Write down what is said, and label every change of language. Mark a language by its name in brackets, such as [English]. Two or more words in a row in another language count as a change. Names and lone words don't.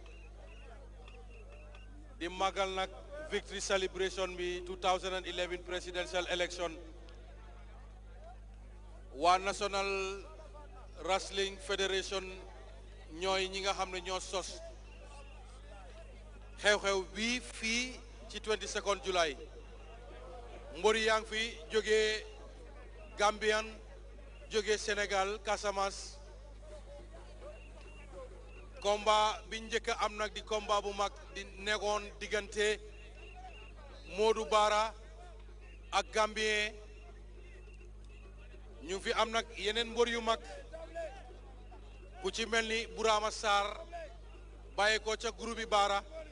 [Wolof] di màggal nag [English] victory celebration [Wolof] bi [English] 2011 presidential election [Wolof] waa National Wrestling Federation ñooy ñi nga xam ne ñoo sos xew-xew bii fii ci 22nd July mbori yaa ngi fi jógee Gambian jóge Sénégal Casamance combat bi njëkk a am nag di combat bu mag di nekkoon diggante Modou Bara ak Gambien ñu fi am nag yeneen mbër yu mag ku ci mel ni Burama Sarr bàyyi ko ca groupe bi Bara